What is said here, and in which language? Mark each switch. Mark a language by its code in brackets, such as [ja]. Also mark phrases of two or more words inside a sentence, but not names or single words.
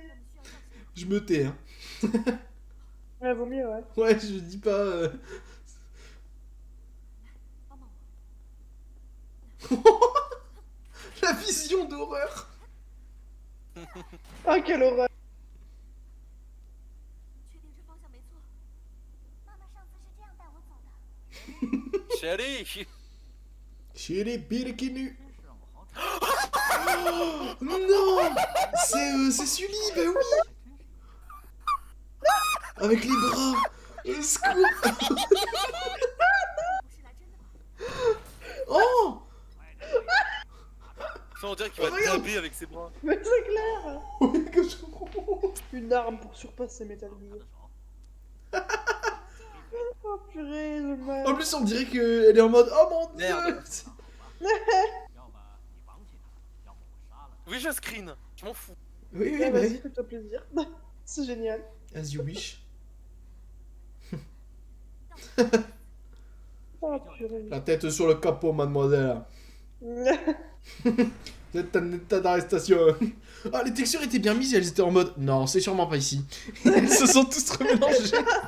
[fr] Je me tais, hein. Ouais, vaut mieux, ouais. Ouais, je dis pas. La vision d'horreur. Ah, quelle horreur. [zh] 确定这方向没错。妈妈上次是这样带我走的。 [fr] Chérie. Chez les Birkinu. Non. C'est Sully, bah oui. Avec les bras. Au secours. [zh] 不是来真的吗？ [fr] Oh. Ça, on dirait qu'il va Regarde. taper avec ses bras. Mais c'est clair. Ouais, que je- Une arme pour surpasser Metal Gear. Oh purée, le mal. En plus, on dirait qu'elle est en mode oh mon dieu. Merde. Oui, je screen. Je m'en fous. Oui, oui, Ouais, bah vas-y, oui. fais-toi plaisir. C'est génial. [en] As you wish. [fr] Oh purée. La tête sur le capot, mademoiselle. Vous êtes en état d'arrestation. Ah, les textures étaient bien mises et elles étaient en mode non, c'est sûrement pas ici. Elles se sont tous remélangées.